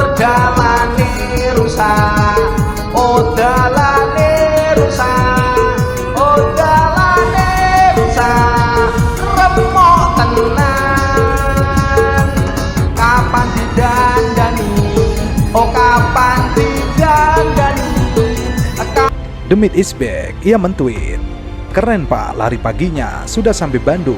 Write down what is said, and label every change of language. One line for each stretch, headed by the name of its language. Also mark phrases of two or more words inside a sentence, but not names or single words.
Javanese: Dalane rusak, oh dalane rusak, oh dalane rusak, remok tenan. Kapan didandani, oh kapan didandani.
English: Demit is back,
Indonesian: ia mentweet. Keren pak, lari paginya sudah sampai Bandung.